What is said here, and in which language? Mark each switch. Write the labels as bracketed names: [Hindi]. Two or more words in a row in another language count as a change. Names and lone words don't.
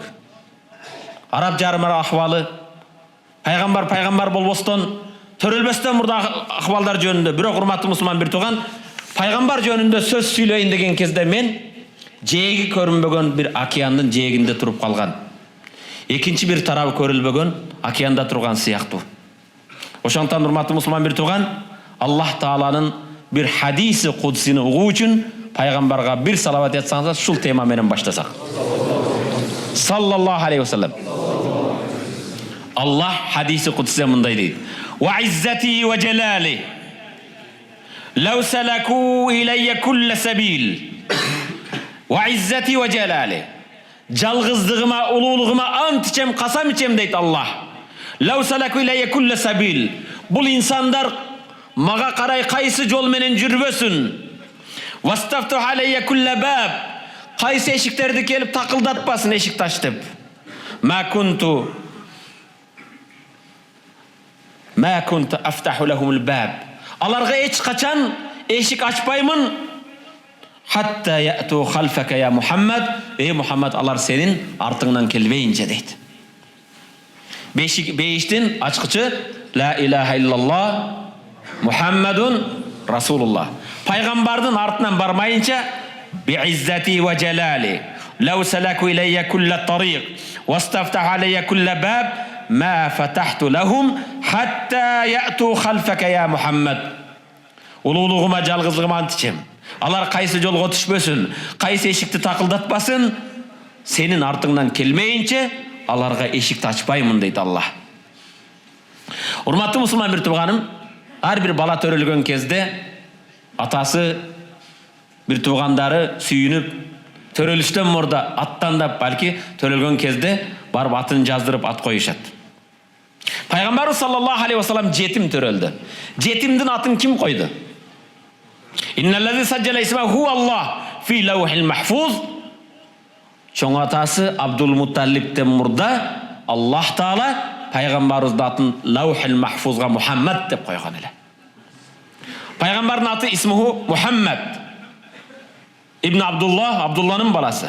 [Kyrgyz] Араб жарымара акыбалы, пайгамбар болбостон, төрөлбөстөн мурда акыбалдар жөнүндө, бирок урматтуу мусулман бир тууган, пайгамбар жөнүндө сөз сүйлөйүн деген кезде мен жээги көрүнбөгөн бир океандын жээгинде туруп калган. Экинчи бир тарабы көрүлбөгөн океанда турган сыяктуу. Ошондон урматтуу мусулман бир тууган, Аллах Тааланын бир хадиси кудсини угуу үчүн пайгамбарга бир салават айтсаңыз, ушул тема менен баштасак. [Arabic] صلى الله عليه وسلم. [Kyrgyz] Аллах хадиси кудсиде мындай дейт: [Arabic] "وعزتي وجلالي لو سلكوا إلي كل سبيل". وعزتي وجلالي. [Kyrgyz] Жалгыздыгыма, улуулугума ант ичем, касам ичем дейт Аллах. [Arabic] لو سلكوا إلي كل سبيل. [Kyrgyz] Бул инсандар мага карай кайсы жол менен жүрбөсүн. [Arabic] واستفتحوا علي كل باب. [Kyrgyz] Кайсы эшиктерди келип такылдатпасын эшикти ачтып. [Arabic] ما كنت أفتح لهم الباب. [Kyrgyz] Аларга эч качан эшик ачпаймын. [Arabic] حتى يأتوا خلفك يا محمد. [Kyrgyz] Эй Мухаммад, алар сенин артыңнан келбейинче дейт. Бейиштин ачкычы [Arabic] لا إله إلا الله محمد رسول الله. [Kyrgyz] Пайгамбардын артынан бармайынча [Arabic] بعزتي وجلالي لو سلكوا إلي كل طريق واستفتحوا علي كل باب ما فتحت لهم حتى يأتوا خلفك يا محمد. [Kyrgyz] Улуулугума, жалгыздыгыма ант ичем. Алар кайсы жолго түшпөсүн, кайсы эшикти такылдатпасын, сенин артыңдан келмейинче аларга эшикти ачпаймын дейт Аллах. Урматтуу мусулман бир тууганым, ар бир бала төрөлгөн кезде атасы, бир туугандары сүйүнүп, төрөлүштөн мурда аттандап, балки төрөлгөн кезде барып атын жаздырып ат коюшат. Пайгамбар [Arabic] صلى الله عليه وسلم [Kyrgyz] жетим төрөлдү. Жетимдин атын ким койду? [Arabic] إن الذي سجل اسمه الله في اللوح المحفوظ. [Kyrgyz] Чоң атасы Абдул Мутталибтен мурда Аллах Таала пайгамбарыбыздын атын [Arabic] اللوح المحفوظ [Kyrgyz] Мухаммад деп койгон эле. Пайгамбардын аты исмуху Мухаммад ибн Абдуллах, Абдулланын баласы.